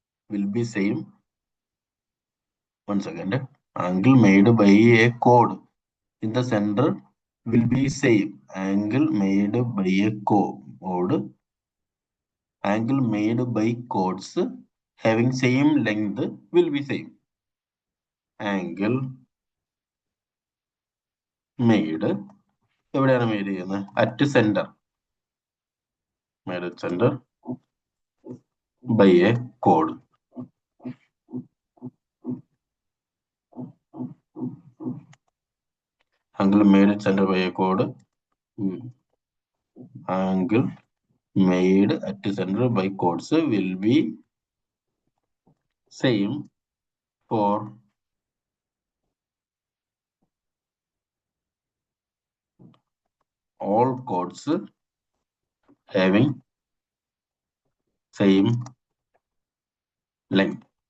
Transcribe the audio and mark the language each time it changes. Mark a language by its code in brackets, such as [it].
[en] Will be same. 1 second. Angle made by a chord in the center will be same. Angle made by a chord. Angle made by chords having same length will be same. Angle made [ml] എവിടെയാണ് made ചെയ്യുന്നത്? [en] At centre. Made at center by a chord. Angle made at center by a chord. Angle made at center by chords will be same for all chords having same length.